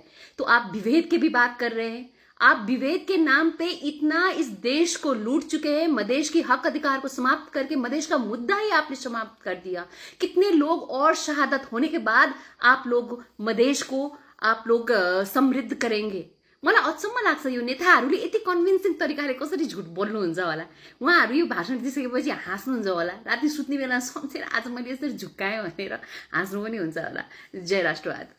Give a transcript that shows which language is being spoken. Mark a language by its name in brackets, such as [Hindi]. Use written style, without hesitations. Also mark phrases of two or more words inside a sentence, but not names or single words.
[Hindi] तो आप विभेद की भी बात कर रहे हैं। आप विभेद के नाम पे इतना इस देश को लूट चुके हैं। मधेश की हक अधिकार को समाप्त करके मधेश का मुद्दा ही आपने समाप्त कर दिया। कितने लोग और शहादत होने के बाद आप लोग मधेश को आप लोग समृद्ध करेंगे? [Nepali] मलाई अचम्म लाग्छ यो नेताहरूले यति कन्भिन्सिङ तरिकाले कसरी झुट बोल्नुहुन्छ होला। उहाँहरू यो भाषण दिइसकेपछि हाँस्नुहुन्छ होला। राति सुत्ने बेला सम्झेर आज मैले यसरी झुक्काएँ भनेर हाँस्नु पनि हुन्छ होला। जय राष्ट्रवाद।